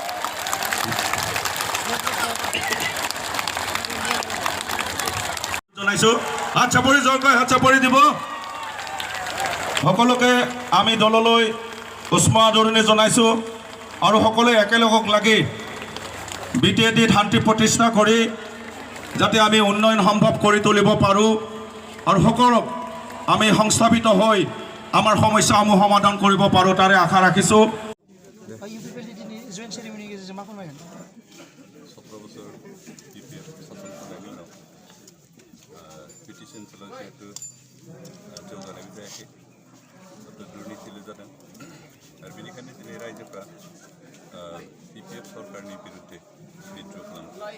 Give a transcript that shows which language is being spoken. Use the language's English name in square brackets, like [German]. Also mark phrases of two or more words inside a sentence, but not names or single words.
[Assamese] জনাইছোঁ হাতচাপৰি জোৰকৈ হাতচাপৰি দিব সকলোকে আমি দললৈ উষ্ম আদৰণি জনাইছোঁ আৰু সকলোৱে একেলগক লাগি BTAD শান্তি প্ৰতিষ্ঠা কৰি যাতে আমি উন্নয়ন সম্ভৱ কৰি তুলিব পাৰোঁ আৰু সকলোক আমি সংস্থাপিত হৈ আমাৰ সমস্যাসমূহ সমাধান কৰিব পাৰোঁ তাৰে আশা ৰাখিছোঁ [Bodo] पिटिशन जिहेतु जौगानाय जायाखै दुर्नीतिल जादों आरो बेनिखायनो दिनै रायजोफ्रा BPF सरकारनि बिरुद्धे बिद्रह खालामो